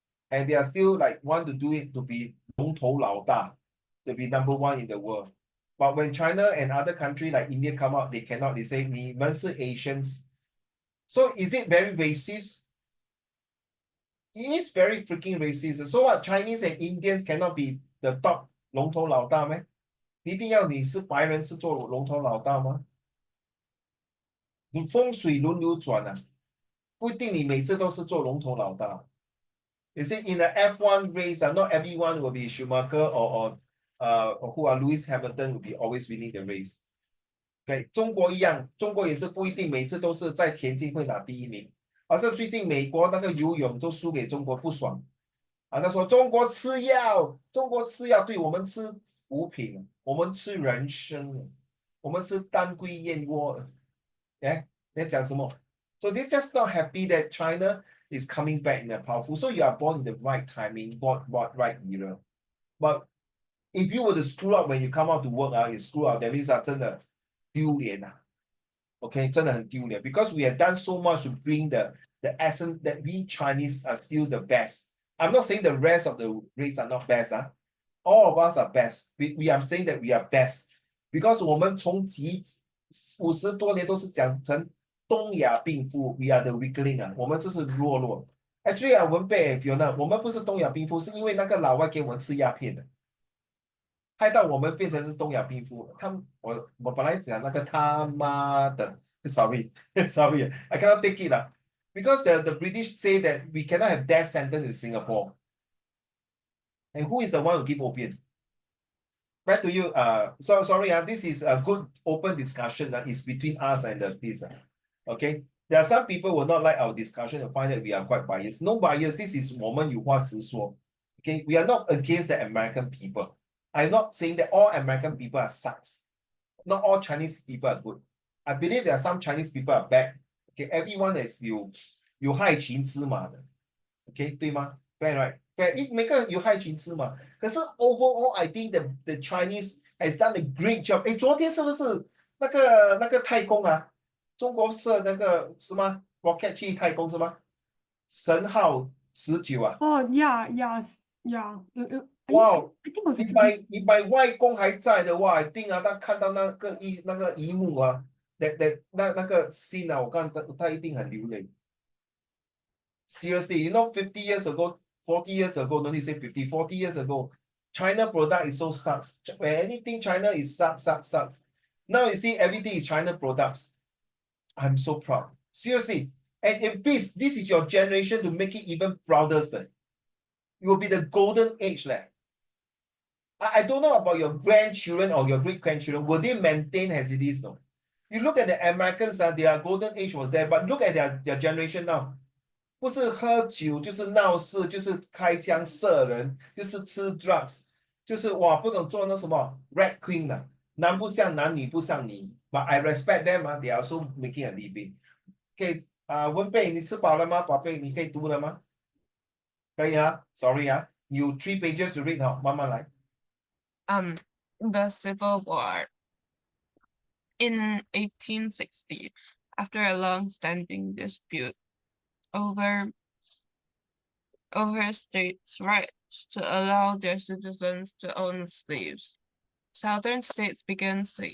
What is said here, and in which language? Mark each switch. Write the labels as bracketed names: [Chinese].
[English] And they are still like want to do it to be 龙头老大, to be number one in the world. But when China and other countries like India come out, they cannot. They say, [Chinese] 你们是 [English] Asians. So is it very racist? It is very freaking racist. So what, Chinese and Indians cannot be the top [Chinese] 龙头老大吗？一定要你是白人是做龙头老大吗？你风水轮流转啊，不一定你每次都是做龙头老大。 [English] You see, in the F1 race, not everyone will be Schumacher or who are Lewis Hamilton will be always winning the race. [Chinese] Okay, 中国一样，中国也是不一定每次都是在田径会拿第一名。好像最近美国那个游泳都输给中国，不爽。他说中国吃药，中国吃药，对我们吃补品，我们吃人参，我们吃当归燕窝。哎，你讲什么？ [English] So they're just not happy that China is coming back in a powerful. So you are born in the right timing, born right era. But if you were to screw up when you come out to work, you screw up, that means [Chinese] 真的丢脸啊。 [English] Okay, [Chinese] 真的很丢脸 [English] because we have done so much to bring the essence that we Chinese are still the best. I'm not saying the rest of the race are not best. All of us are best. We are saying that we are best because [Chinese] 我们从50多年都是讲成东亚病夫 [English] ，we are the weakling [Chinese] 我们就是弱弱。 Actually 文贝 Fiona， 我们不是东亚病夫，是因为那个老外给我们吃鸦片的，害到我们变成是东亚病夫。我本来讲那个他妈的， [English] sorry I cannot take it because the British say that we cannot have death sentence in Singapore. And who is the one who give opium? Back to you. So sorry. This is a good open discussion. It's between us and this. Okay. There are some people who will not like our discussion and find that we are quite biased. No bias. This is [Chinese] 我们有话直说. [English] Okay. We are not against the American people. I'm not saying that all American people are sucks. Not all Chinese people are good. I believe there are some Chinese people are bad. Okay. Everyone is [Chinese] 有害群之马的. [English] Okay. [Chinese] 对吗? [English] Fair, right? [Chinese] 每个有害群之马，可是 [English] overall I think the Chinese has done a great job。 [Chinese] 昨天是不是那个太空中国射那个是吗 ？rocket 去太空是吗？神号19 [English] Oh yeah. 哇 I think it was [Chinese] 你把外公还在的话 ， [English] I think [Chinese] 他看到那个一幕那个 scene 我看他一定很流泪。 [English] Seriously, 50 years ago. 40 years ago, don't you say 50, 40 years ago, China product is so sucks. When anything China is sucks. Now you see everything is China products. I'm so proud. Seriously, And if this is your generation to make it even prouder, it will be the golden age. I don't know about your grandchildren or your great grandchildren, will they maintain as it is? No. You look at the Americans, their golden age was there, but look at their generation now. [Chinese] 不是喝酒，就是闹事，就是开枪射人，就是吃 drugs，就是哇，不懂做那什么 red queen 的，男不像男，女不像女。 [English] But I respect them 啊，they are also making a living。 [Chinese] 可以文贝，你吃饱了吗？宝贝，你可以读了吗？可以啊，sorry 啊，有 [English] three pages to read [Chinese] 哈，慢慢来。 [English] The Civil War in 1860, after a long-standing dispute over states' rights to allow their citizens to own slaves, southern states began